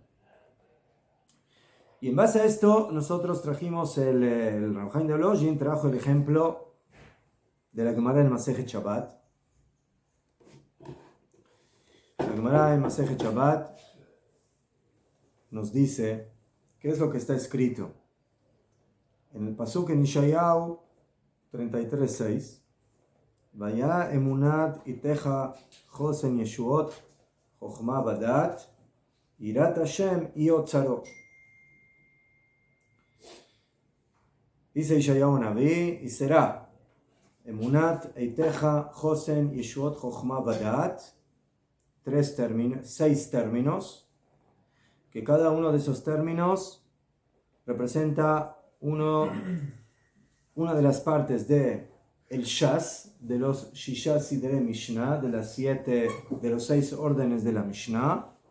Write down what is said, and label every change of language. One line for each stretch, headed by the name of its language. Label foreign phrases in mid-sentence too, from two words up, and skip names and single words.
Spanish: Y en base a esto nosotros trajimos el Rav Chaim de Volozhin trajo el ejemplo de la Gemara en Masejet Shabbat. La Gemara en Masejet Shabbat nos dice qué es lo que está escrito en el pasuk en Yeshayahu 33:6.
Hebrew: והיה אמונת עתיך חסן ישועות חכמה ודעת יראת השם היא אוצרו.
Spanish: Dice Yeshayahu Naví, y será
Hebrew: אמונת עתיך חסן ישועות חכמה ודעת,
Spanish: 6 términos, que cada uno de esos términos representa una de las partes de el Shas, de los
Hebrew: ששה סדרי משנה,
Spanish: de los 6 órdenes de la Mishnah.